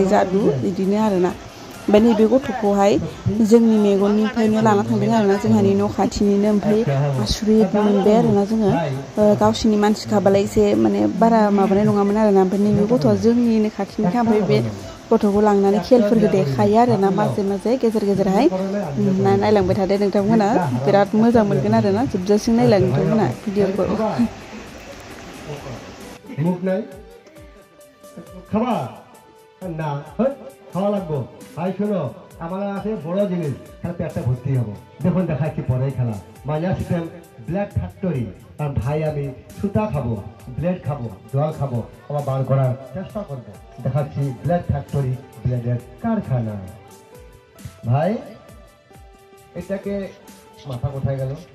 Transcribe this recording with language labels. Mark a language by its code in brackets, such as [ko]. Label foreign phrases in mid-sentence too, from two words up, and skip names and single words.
[brx] जादु बिदिनो आरोना ओमफ्राय नैबे गथ'खौहाय जोंनि मेगननिफ्रायनो लाना थांदों आरोना जोंहानि न' खाथिनिनो ओमफ्राय आसरित मोनबाय आरोना जोङो गावसिनि मानसिखाबालाय एसे माने बारा माबानाय नङामोन आरोना ओमफ्राय नैबे गथ'आ जोंनिनो खाथिनिखा ओमफ्राय बे गथ'खौ लांनानै खेलफोरखौ देखायो आरोना माजे माजे गेजेर गेजेरहाय नायलांबाय थादो नोंथांमोना बिराद मोजां मोनगोन आरोना जोबजासिम नायलां नोंथांमोना भिडिअखौ [bn] খাওয়া লাগবো ভাই শোনো আমার আছে বড় জিনিস তাহলে পেটটা ভর্তি হবো দেখুন দেখাচ্ছি পরেই খেলা [en] minus system blade factory [bn] আর ভাই আমি সুতা খাবো ব্লেড খাবো জল খাবো আবার বার করার চেষ্টা করবো দেখাচ্ছি [en] blade factory [bn] ব্লেডের কারখানা ভাই এটাকে মাথা কোথায় গেল